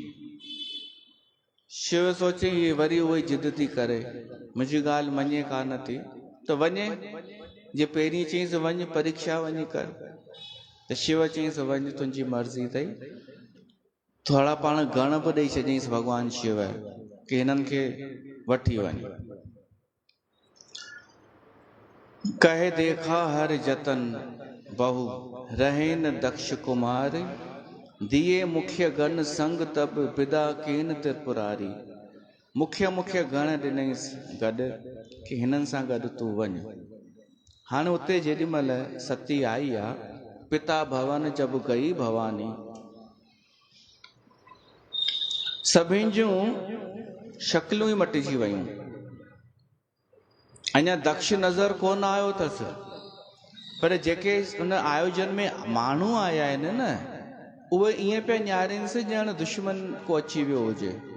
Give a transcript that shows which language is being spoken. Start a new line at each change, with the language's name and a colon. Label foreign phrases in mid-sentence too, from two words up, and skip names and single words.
Sindhi: शिव सोचे ये वरी उहो ई जिद थी करे, मुंहिंजी ॻाल्हि मञे कान थी, त वञे। जे पहिरीं चईंसि वञ परीक्षा वञी कर, त शिव चईंसि वञ तुंहिंजी मर्ज़ी अथई। थोड़ा पाण गण बि ॾेई छॾियईंसि भॻवान शिव कि हिननि खे वठी वञ।
Awadhi: कहे देखा हर जतन बहु रहे न दक्ष कुमार, दिए मुख्य गण संग तब विदा केन त्रिपुरारी।
Sindhi: मुख्य गण ॾिनईसि गॾु कि हिननि सां गॾु तूं वञ। हाणे उते जेॾी महिल सती आई आहे,
Awadhi: पिता भवन जब गई भवानी,
Sindhi: सभिनि जूं शक्लूं ई मटिजी वयूं। अञा दक्ष नज़र कोन आयो अथसि, पर जेके उन आयोजन में माण्हू आया आहिनि न, उहे ईअं पिया न्यारनि से ॼण दुश्मन को अची वियो हुजे।